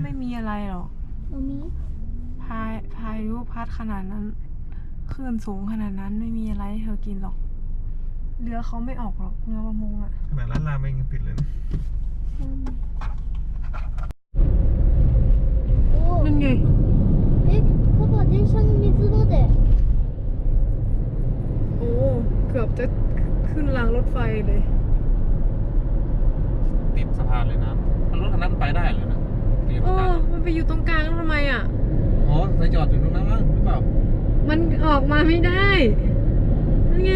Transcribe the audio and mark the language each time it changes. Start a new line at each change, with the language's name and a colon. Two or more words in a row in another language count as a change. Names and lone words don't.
Thai: ไม่มีอะไรหรอกพายุพัดขนาดนั้นคลื่นสูงขนาดนั้นไม่มีอะไรให้เธอกินหรอกเรือเขาไม่ออกหรอกเรือประมงอ่ะ ขนาดร้านราเมงยังปิดเลยนะ นั่นไง
Japanese: パパ電車に水まで
Thai: โอ้เกือบจะขึ้นรางรถไฟเลย ติดสะพานเลยนะรถคันนั้นไปได้เลยนะ มันไปอยู่ตรงกลางทำไมอ่ะ ไปจอดอยู่ตรงนั้นมั้งหรือเปล่า มันออกมาไม่ได้นั่นไง